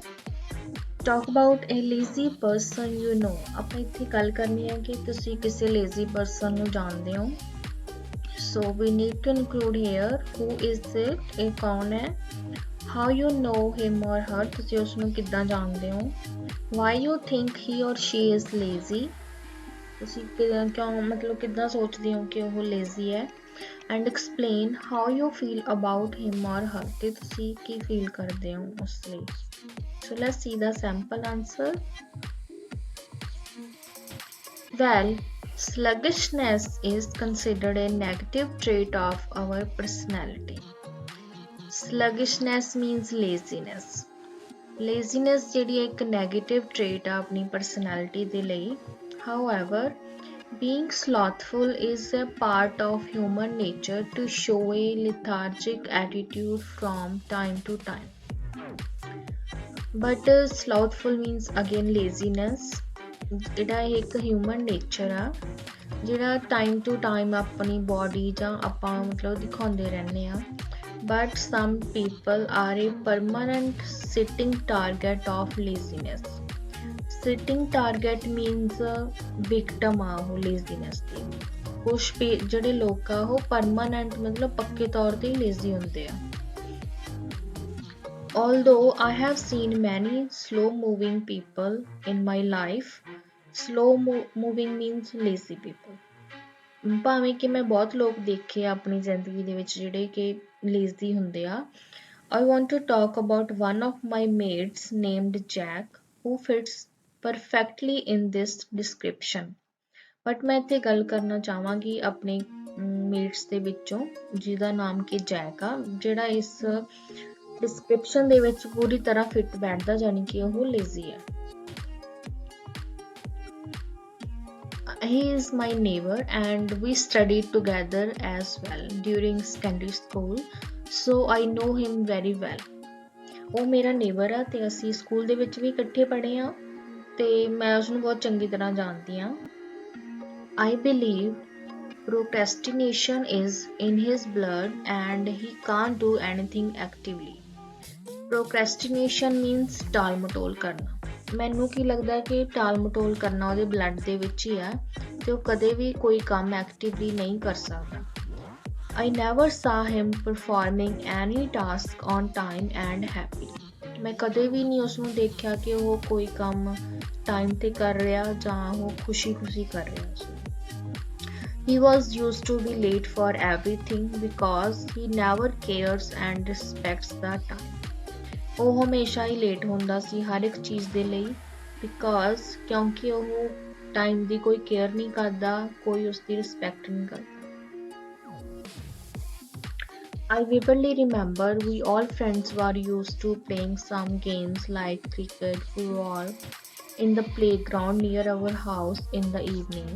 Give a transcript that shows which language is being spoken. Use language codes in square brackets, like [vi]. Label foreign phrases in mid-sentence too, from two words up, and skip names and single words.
[en] Talk about a lazy person you know. [pa] ਆਪਾਂ ਇੱਥੇ ਗੱਲ ਕਰਨੀ ਹੈ ਕਿ ਤੁਸੀਂ ਕਿਸੇ [en] lazy person [pa] ਨੂੰ ਜਾਣਦੇ ਹੋ. [en] So we need to include here who is it, [pa] ਇਹ ਕੌਣ ਹੈ, [en] how you know him or her, [pa] ਤੁਸੀਂ ਉਸ ਨੂੰ ਕਿੱਦਾਂ ਜਾਣਦੇ ਹੋ, [en] why you think he or she is lazy, [pa] ਤੁਸੀਂ ਕਿਉਂ ਮਤਲਬ ਕਿੱਦਾਂ ਸੋਚਦੇ ਹੋ ਕਿ ਉਹ lazy ਹੈ, [en] and explain how you feel about him or her, [pa] ਤੇ ਤੁਸੀਂ ਕੀ feel ਕਰਦੇ ਹੋ ਉਸ ਲਈ. [en] So let's see the sample answer. Well, sluggishness is considered a negative trait of our personality. Sluggishness means laziness. [pa] Laziness ਜਿਹੜੀ ਇੱਕ [en] negative trait [pa] ਆ ਆਪਣੀ personality ਦੇ ਲਈ. [en] However, being slothful is a part of human nature to show a lethargic attitude from time to time. But slothful means again laziness. [pa] ਜਿਹੜਾ ਇੱਕ [en] human nature [pa] ਆ ਜਿਹੜਾ [en] time to time [pa] ਆਪਣੀ ਬੋਡੀ ਜਾਂ ਆਪਾਂ ਮਤਲਬ ਦਿਖਾਉਂਦੇ ਰਹਿੰਦੇ ਆ. [en] But some people are a permanent sitting target of laziness. Sitting target means victim [pa] ਆ ਉਹ laziness ਦੀ. ਕੁਛ ਜਿਹੜੇ ਲੋਕ ਆ ਉਹ permanent ਮਤਲਬ ਪੱਕੇ ਤੌਰ ਤੇ lazy ਹੁੰਦੇ ਆ. [en] Although I have seen many slow moving people in my life, slow moving means lazy people. [pa] ਭਾਵੇਂ ਕਿ ਮੈਂ ਬਹੁਤ ਲੋਕ ਦੇਖੇ ਆ ਆਪਣੀ ਜ਼ਿੰਦਗੀ ਦੇ ਵਿੱਚ ਜਿਹੜੇ ਕਿ lazy ਹੁੰਦੇ ਆ. [en] I want to talk about one of my mates named Jack who fits perfectly in this description. [pa] But ਮੈਂ ਇੱਥੇ ਗੱਲ ਕਰਨਾ ਚਾਹਾਂਗੀ ਆਪਣੇ mates ਦੇ ਵਿੱਚੋਂ ਜਿਹਦਾ ਨਾਮ ਕਿ ਜੈਕ ਆ ਜਿਹੜਾ ਇਸ description ਦੇ ਵਿੱਚ ਪੂਰੀ ਤਰ੍ਹਾਂ ਫਿੱਟ ਬੈਠਦਾ ਜਾਨੀ ਕਿ ਉਹ lazy ਹੈ. [en] He is my neighbor and we studied together as well during secondary school, so I know him very well. [pa] ਉਹ ਮੇਰਾ neighbor ਆ ਤੇ ਅਸੀਂ ਸਕੂਲ ਦੇ ਵਿੱਚ ਵੀ ਇਕੱਠੇ ਪੜ੍ਹੇ ਆ ਤੇ ਮੈਂ ਉਸਨੂੰ ਬਹੁਤ ਚੰਗੀ ਤਰ੍ਹਾਂ ਜਾਣਦੀ ਆ. [en] I believe procrastination is in his blood and he can't do anything actively. Procrastination means [pa] ਟਾਲ ਮਟੋਲ ਕਰਨਾ. ਮੈਨੂੰ ਕੀ ਲੱਗਦਾ ਕਿ ਟਾਲ ਮਟੋਲ ਕਰਨਾ ਉਹਦੇ ਬਲੱਡ ਦੇ ਵਿੱਚ ਹੀ ਆ ਤੇ ਉਹ ਕਦੇ ਵੀ ਕੋਈ ਕੰਮ ਐਕਟਿਵਲੀ ਨਹੀਂ ਕਰ ਸਕਦਾ. [en] I never saw him performing any task on time and happily. [pa] ਮੈਂ ਕਦੇ ਵੀ ਨਹੀਂ ਉਸਨੂੰ ਦੇਖਿਆ ਕਿ ਉਹ ਕੋਈ ਕੰਮ ਟਾਈਮ ਤੇ ਕਰ ਰਿਹਾ ਜਾਂ ਉਹ ਖੁਸ਼ੀ-ਖੁਸ਼ੀ ਕਰ ਰਿਹਾ ਸੀ. [en] He was used to be late for everything because he never cares and respects the time. [pa] ਉਹ ਹਮੇਸ਼ਾ ਹੀ ਲੇਟ ਹੁੰਦਾ ਸੀ ਹਰ ਇੱਕ ਚੀਜ਼ ਦੇ ਲਈ because ਕਿਉਂਕਿ ਉਹ ਟਾਈਮ ਦੀ ਕੋਈ ਕੇਅਰ ਨਹੀਂ ਕਰਦਾ, ਕੋਈ ਉਸਦੀ ਰਿਸਪੈਕਟ ਨਹੀਂ ਕਰਦਾ. [en] I vividly remember we all friends were used to playing some games like cricket, football in the playground near our house in the evening.